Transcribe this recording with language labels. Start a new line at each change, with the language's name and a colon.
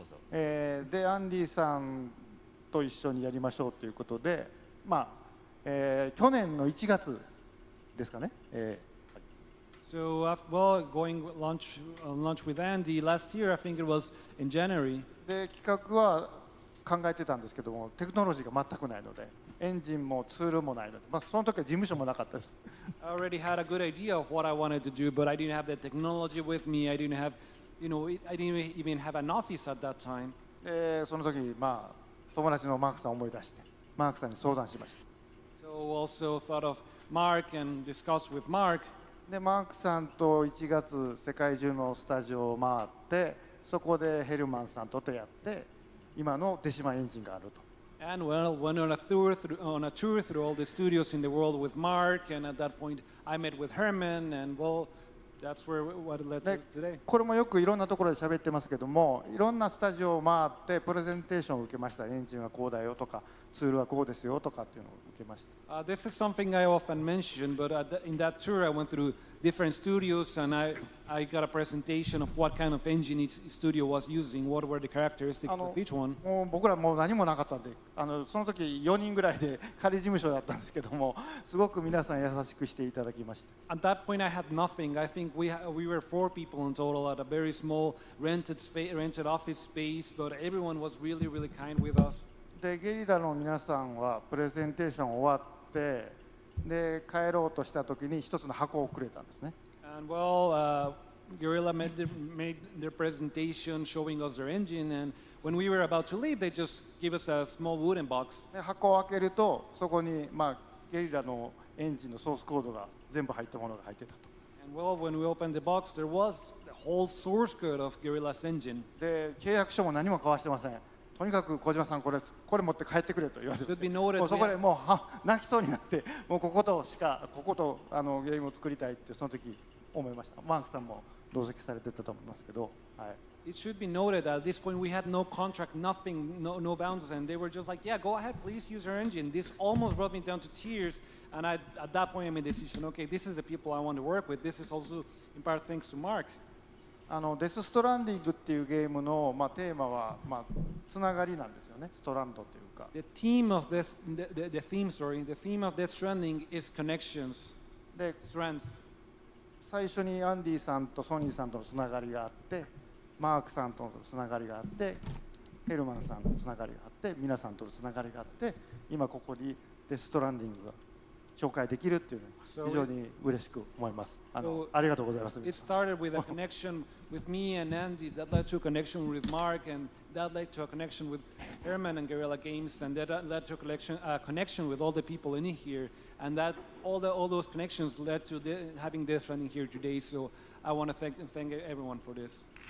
Japanese: で、アンディさんと一緒にやりましょうということで、まあ、去年の1月ですかね。
English: So, well, going lunch with Andy last year, I think it was in January.
Japanese: で、企画は考えてたんですけども、テクノロジーが全くないので、エンジンもツールもないので、まあ、その時は事務所もなかったです。
English: I already had a good idea of what I wanted to do, but I didn't have the technology with me. I didn't have, you know, I didn't even have an office at that time.
Japanese: で、その時、まあ、友達のマークさんを思い出して、マークさんに相談しました。
English: So also thought of Mark and discussed with Mark.
Japanese: で、マークさんと1月世界中のスタジオを回って、そこでヘルマンさんと出会って、今のデシマエンジンがあると。
English: And well, went on a tour through all the studios in the world with Mark, and at that point I met with Herman, and well, that's what it led to today.
Japanese: これもよくいろんなところで喋ってますけども、いろんなスタジオを回ってプレゼンテーションを受けました。エンジンはこうだよとか、ツールはこうですよとかっていうのを受けました。
English: This is something I often mention, but in that tour I went through different studios, and I got a presentation of what kind of engine each studio was using, what were the characteristics of each one.
Japanese: もう僕らもう何もなかったんで、その時4人ぐらいで仮事務所だったんですけども、すごく皆さん優しくしていただきました。
English: At that point I had nothing. I think we were 4 people in total at a very small rented office space, but everyone was really, really kind with us.
Japanese: で、ゲリラの皆さんはプレゼンテーション終わって、で帰ろうとした時に一つの箱をくれたんですね。
English: And well, Guerrilla made their presentation showing us their engine, and when we were about to leave, they just gave us a small wooden box.
Japanese: で箱を開けるとそこにゲリラのエンジンのソースコードが全部入ったものが入ってたと。
English: And well, when we opened the box, there was the whole source code of Guerrilla's engine.
Japanese: で契約書も何も交わしてません。とにかく小島さんこれ持って帰ってくれと言われて、
English: Should be noted
Japanese: もうそこでもう泣きそうになって、もうこことゲームを作りたいってその時思いました。マークさんも同席されてたと思いますけど、はい。
English: It should be noted that at this point we had no contract, nothing, no boundaries, and they were just like, yeah, go ahead, please use your engine. This almost brought me down to tears, and at that point I made a decision, okay, this is the people I want to work with. This is also in part thanks to Mark.
Japanese: デス・ストランディングっていうゲームのテーマはつながりなんですよね。ストランドというか。
English: The theme of this, the theme of Death Stranding is connections.
Japanese: で、最初にアンディさんとソニーさんとのつながりがあって、マークさんとのつながりがあって、ヘルマンさんとのつながりがあって、皆さんとのつながりがあって、今ここにデス・ストランディングが紹介できるっていうのは非常に嬉しく思います。ありがとうございます。
English: It started with a connection with me and Andy, that led to a connection with Mark, and that led to a connection with Herman and Guerrilla Games, and that led to a connection with all the people in here, and that all those connections led to having this running here today. So I want to thank everyone for this.